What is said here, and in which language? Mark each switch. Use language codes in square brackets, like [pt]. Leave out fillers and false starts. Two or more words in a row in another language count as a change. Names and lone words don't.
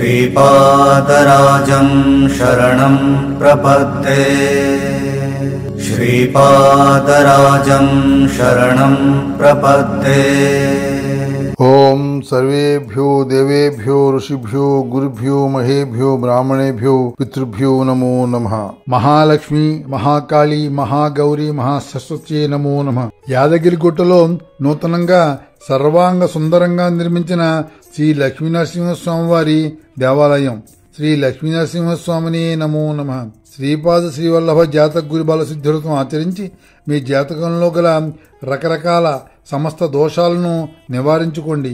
[sa] श्रीपादराजं शरणं प्रपद्ये श्रीपादराजं शरणं प्रपद्ये। ओम सर्वेभ्यो देवेभ्यो ऋषिभ्यो गुरुभ्यो महेभ्यो ब्राह्मणेभ्यो पितृभ्यो नमो नमः। మహాలక్ష్మి మహాకాళి మహాగౌరి మహాసరస్వతి నమో నమః। [te] యాదగిరిగుట్టలో నూతనంగా సర్వాంగ సుందరంగా నిర్మించిన శ్రీ లక్ష్మీనరసింహస్వామి వారి దేవాలయం। [sa] శ్రీ లక్ష్మీనరసింహస్వామిని నమో నమః। [te] శ్రీపాద శ్రీవల్లభ జాతక గురి బల సిద్ధివ్రతం ఆచరించి మీ జాతకంలో గల రకరకాల సమస్త దోషాలను నివారించుకోండి।